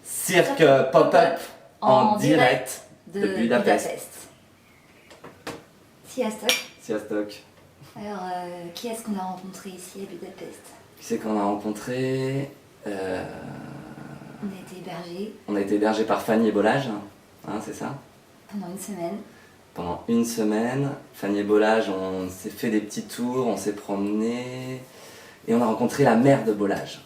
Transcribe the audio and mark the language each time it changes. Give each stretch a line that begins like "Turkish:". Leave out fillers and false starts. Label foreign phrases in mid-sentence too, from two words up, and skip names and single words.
French: Cirque pop-up en direct de Budapest. Sziasztok. Sziasztok. Alors, qui est-ce qu'on a rencontré ici à Budapest? Qui c'est qu'on a rencontré On a été hébergés On a été hébergé par Fanny et Bolage, hein, c'est ça? pendant une semaine. Pendant une semaine, Fanny et Bolage, on s'est fait des petits tours, on s'est promené et on a rencontré la mère de Bolage.